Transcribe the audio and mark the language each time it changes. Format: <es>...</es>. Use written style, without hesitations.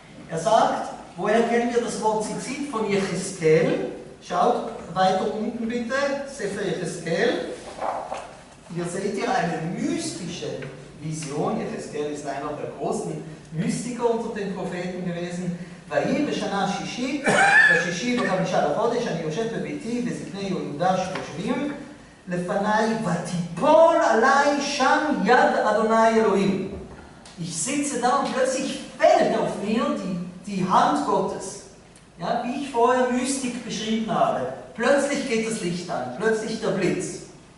<de>Er sagt, woher kennen wir das Wort Tzitzit? Von Yecheskel. Schaut weiter unten bitte, Sefer Yecheskel. Hier seht ihr eine mystische Vision. Yecheskel ist einer der großen Mystiker unter den Propheten gewesen.</de> <he>ויהי בשנה השישית, בשישי וחמישה לחודש, אני יושב בביתי בזקני יהודה שיושבים לפניי, ותיפול עליי שם יד Adonai Elohim.</he> <de>Ich sitze da und plötzlich fällt auf mir die Hand Gottes. Ja, wie ich vorher Mystik beschrieben habe. Plötzlich geht das Licht an, plötzlich der Blitz.</de>